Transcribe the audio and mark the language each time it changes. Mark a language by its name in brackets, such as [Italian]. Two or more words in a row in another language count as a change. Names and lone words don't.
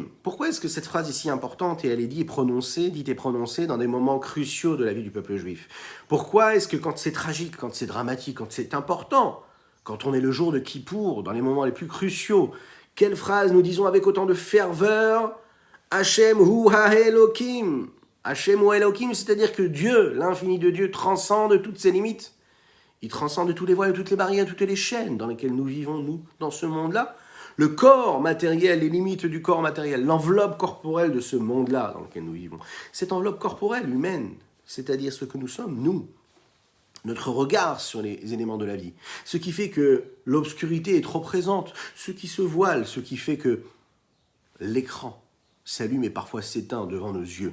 [French] Pourquoi est-ce que cette phrase est si importante et elle est dite et prononcée dans des moments cruciaux de la vie du peuple juif? Pourquoi est-ce que quand c'est tragique, quand c'est dramatique, quand c'est important, quand on est le jour de Kippour, dans les moments les plus cruciaux, quelle phrase nous disons avec autant de ferveur? [Hebrew] השם הוא האלהים. [French] Hashem ou Elohim, c'est-à-dire que Dieu, l'infini de Dieu, transcende toutes ses limites. Il transcende tous les voiles, toutes les barrières, toutes les chaînes dans lesquelles nous vivons, nous, dans ce monde-là. Le corps matériel, les limites du corps matériel, l'enveloppe corporelle de ce monde-là dans lequel nous vivons. Cette enveloppe corporelle humaine, c'est-à-dire ce que nous sommes, nous, notre regard sur les éléments de la vie, ce qui fait que l'obscurité est trop présente, ce qui se voile, ce qui fait que l'écran s'allume et parfois s'éteint devant nos yeux.